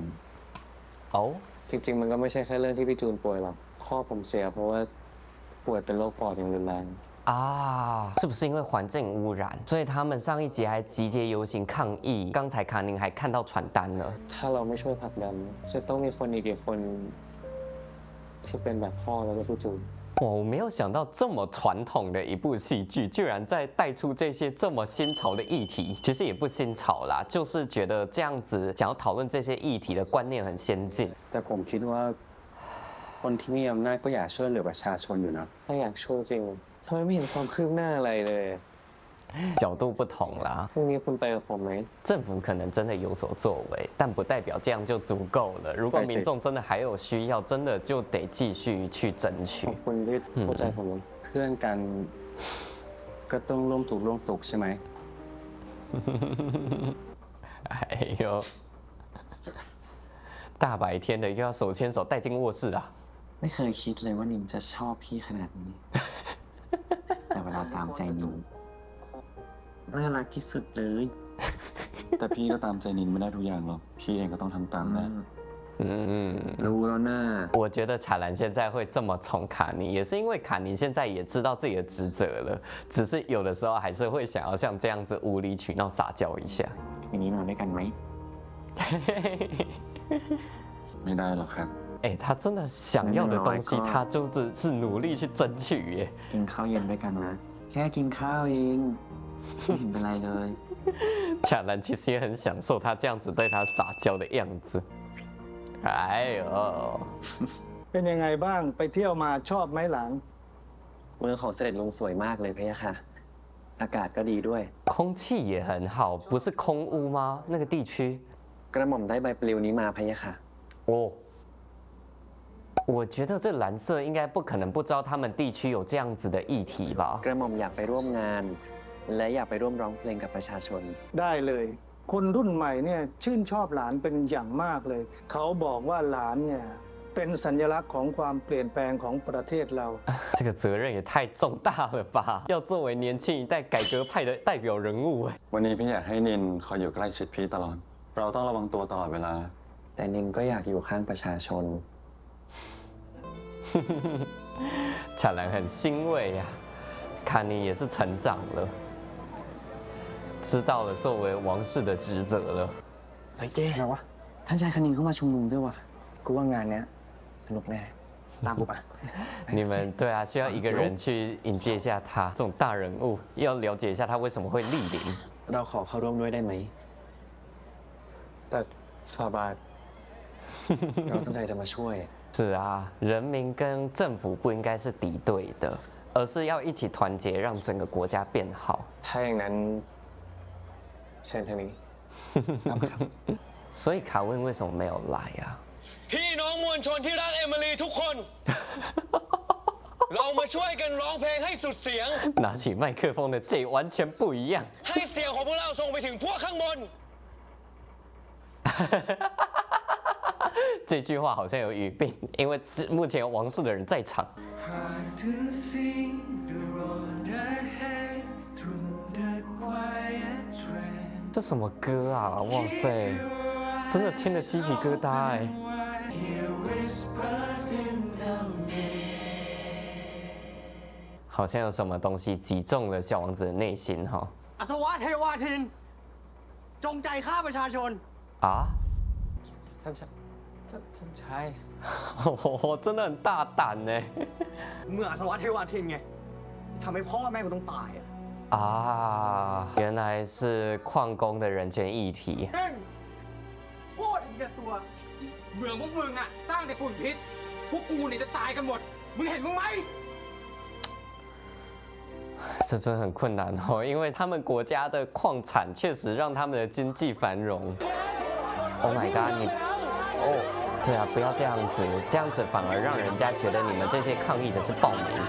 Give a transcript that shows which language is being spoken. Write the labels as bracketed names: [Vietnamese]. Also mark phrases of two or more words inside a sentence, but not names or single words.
[Chinese] 哦， [Thai] จริงๆ มันก็ไม่ใช่แค่เรื่องที่พี่จูนป่วยหรอกพ่อผมเสียเพราะว่าป่วยเป็นโรคปอดอย่างรุนแรง [Chinese] 啊，是不是因为环境污染，所以他们上一集还集结游行抗议？刚才卡宁还看到传单了。 [Thai] ถ้าเราไม่ช่วยผลักดันจะต้องมีคนอีกกี่คนที่เป็นแบบพ่อแล้วก็พี่จูน [Chinese] 哇，我没有想到这么传统的一部戏剧，居然在带出这些这么新潮的议题。其实也不新潮啦，就是觉得这样子想要讨论这些议题的观念很先进。 [Thai] แต่ผมคิดว่าคนที่มีอำนาจก็อยากช่วยเหลือประชาชนอยู่นะถ้าอยากช่วยจริงทำไมไม่เห็นความคืบหน้าอะไรเลย [Chinese] 角度不同啦。 [Thai] พรุ่งนี้คุณไปกับผมไหม？ [Chinese] 政府可能真的有所作为，但不代表这样就足够了。如果民众真的还有需要，真的就得继续去争取。 [Thai] ขอบคุณที่เข้าใจผม เพื่อนกันก็ต้องร่วมถูกข์ร่วมสุขใช่ไหม [Chinese] 哎呦，大白天的又要手牵手带进卧室啊！ [Thai] ไม่เคยคิดเลยว่านินจะชอบพี่ขนาดนี้ แต่เวลาตามใจนินน่ารักที่สุดเลย แต่พี่ก็ตามใจนินไม่ได้ทุกอย่างหรอกพี่เองก็ต้องทำตามนะ รู้แล้วน่า [Chinese] 我觉得卡兰现在会这么宠卡尼，也是因为卡尼现在也知道自己的职责了，只是有的时候还是会想要像这样子无理取闹撒娇一下。 [Thai] คืนนี้นอนด้วยกันไหม ไม่ได้หรอกครับ [Chinese] 哎，他真的想要的东西，他就是努力去争取耶。 [Thai] กินข้าวเย็นด้วยกันนะ แค่กินข้าวเองไม่เห็นเป็นไรเลย [Chinese] 卡兰其实也很享受他这样子对他撒娇的样子。哎呦， [Thai] เป็นยังไงบ้างไปเที่ยวมาชอบไหมหลาน เมืองของเสด็จลุงสวยมากเลยพะยะค่ะ อากาศก็ดีด้วย [Chinese] 空气也很好，不是空污吗？那个地区。 [Thai] กระหม่อมได้ใบปลิวนี้มาพะยะค่ะ [Chinese] 哦，我觉得这蓝色应该不可能不知道他们地区有这样子的议题吧？ [Thai] กระหม่อมอยากไปร่วมงาน และอยากไปร่วมร้องเพลงกับประชาชน ได้เลย คนรุ่นใหม่เนี่ยชื่นชอบหลานเป็นอย่างมากเลย เขาบอกว่าหลานเนี่ยเป็นสัญลักษณ์ของความเปลี่ยนแปลงของประเทศเรา [Chinese] 这个责任也太重大了吧！要作为年轻一代改革派的代表人物哎。 [Thai] วันนี้พี่อยากให้นินคอยอยู่ใกล้ชิดพี่ตลอด เราต้องระวังตัวตลอดเวลา แต่นินก็อยากอยู่ข้างประชาชน [Chinese] 卡兰很欣慰呀、卡尼也是成长了，知道了作为王室的职责了。 [Thai] เฮ้ยเจ๊อะไรวะ ท่านชายคณินเข้ามาชุมนุมด้วยวะกูว่างานเนี้ยสนุกแน่ ตามกูไป [Chinese] 你们对啊，需要一个人去迎接一下他，这种大人物，要了解一下他为什么会莅临。 [Thai] เราขอเข้าร่วมด้วยได้ไหม แต่สาบาน เราตั้งใจจะมาช่วย [Chinese] 是啊，人民跟政府不应该是敌对的，而是要一起团结，让整个国家变好。 [Thai] ถ้าอย่างนั้นเชิญทางนี้ [Chinese] 所以卡温为什么没有来啊？ [Thai] พี่น้องมวลชนที่รักเอมิลีทุกคน เรามาช่วยกันร้องเพลงให้สุดเสียง [Chinese] 拿起麦克风的这完全不一样。 [Thai] ให้เสียงของพวกเราส่งไปถึงพวกข้างบน [Chinese] 这句话好像有语病，因为目前有王室的人在场。 [English] Hard to see the road ahead through the quiet train. [Chinese] 这什么歌啊？哇塞，真的听得鸡皮疙瘩哎！ [English] Hear whispers in the mist. [Chinese] 好像有什么东西击中了小王子的内心哈。 [Thai] อัศวะเทวาทิน จงใจฆ่าประชาชน [Chinese] 啊？ [Thai] ท่านชาย [Chinese] 真的很大胆呢。 [Thai] เมื่ออัศวะเทวาทินไงทำให้พ่อแม่กูต้องตายอะ [Chinese] 啊，原来是矿工的人权议题。 [Thai] พูดเด็ดตัวเมืองพวกมึงอะสร้างแต่ฝุ่นพิษ พวกกูเนี่ยจะตายกันหมด มึงเห็นมึงไหม [Chinese] 这真的很困难哦，因为他们国家的矿产确实让他们的经济繁荣。 [English] Oh my god， [Chinese] 你哦，对啊，不要这样子，这样子反而让人家觉得你们这些抗议的是暴民。